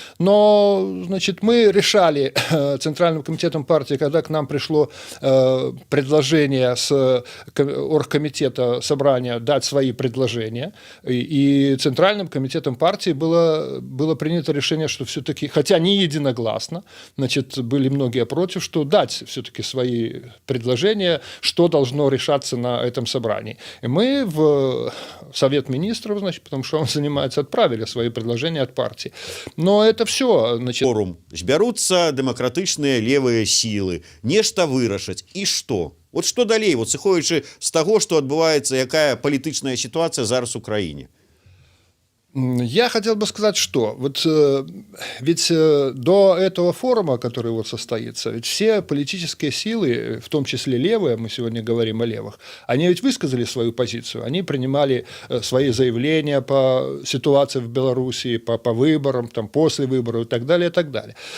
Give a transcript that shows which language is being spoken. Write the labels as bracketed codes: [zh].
[ru] Но, значит, мы решали Центральным комитетом партии, когда к нам пришло предложение с оргкомитета собрания дать свои предложения, и Центральным комитетом партии было принято решение, что все-таки, хотя не единогласно, значит, были многие против, что дать все-таки свои предложения, что должно решаться на этом собрании. И мы в Совет министров, значит, потому что он занимается, отправили свои предложения от партии. Но это все. Значит... Форум. [be] Збяруцца дэмакратычныя левыя сілы, нешта вырашаць. І што? [ru] Вот [be] што далей, вот сыходзячы з таго, што адбываецца, якая палітычная сітуацыя зараз у краіне? [ru] Я хотел бы сказать, что вот ведь до этого форума, который вот состоится, ведь все политические силы, в том числе левые, мы сегодня говорим о левых, они ведь высказали свою позицию, они принимали свои заявления по ситуации в Белоруссии, по выборам, там, после выборов и так далее, и так далее.